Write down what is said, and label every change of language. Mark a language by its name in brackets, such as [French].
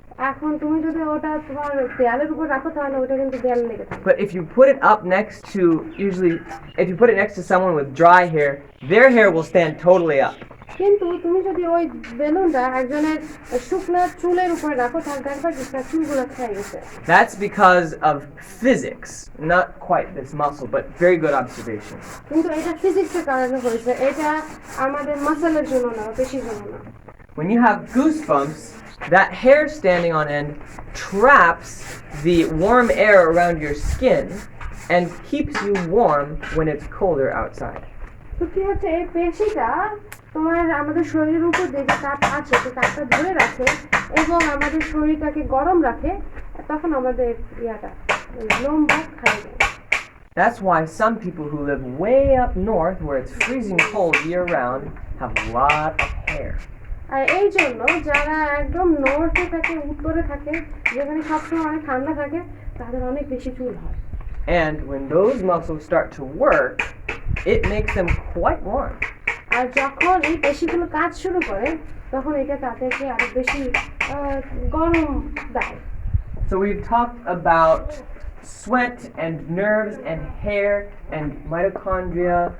[Bangla] এখন তুমি যদি ওটা তোমার দেয়ালের উপর রাখো তাহলে ওটা কিন্তু দেয়ালে লেগে থাকবে। [English] But if you put it up next to, usually, if you put it next to someone with dry hair, their hair will stand totally up. [Bangla] কিন্তু তুমি যদি ওই বেলুনটা একজনের শুকনা চুলের উপরে রাখো তাহলে দেখবা যে তার চুলগুলো খেয়ে গেছে। [English] That's because of physics, not quite this muscle, but very good observation. [Bangla] কিন্তু এটা ফিজিক্সের কারণে হয়েছে, এটা আমাদের মাসলের জন্য না, পেশির জন্য না। [English] When you have goosebumps, that hair standing on end traps the warm air around your skin and keeps you warm when it's colder outside. [Bangla] তো কি হচ্ছে, এই পেশিটা তোমার আমাদের শরীরের উপর যে তাপ আছে সেই তাপটা ধরে রাখে এবং আমাদের শরীরটাকে গরম রাখে, তখন আমাদের লোম বা খায় যায়। [English] That's why some people who live way up north where it's freezing cold year round have a lot of hair. [Bangla] আর এই জন্য যারা একদম নর্থে থাকে, উত্তরে থাকে, যেখানে সবসময় অনেক ঠান্ডা থাকে, তাদের অনেক বেশি চুল হয়। [English] And when those muscles start to work, it makes them quite warm. [Bangla] আর যখন এই পেশিগুলো কাজ শুরু করে তখন এটা তাদেরকে আরো বেশি গরম দেয়। [English] So we've talked about sweat and nerves and hair and mitochondria.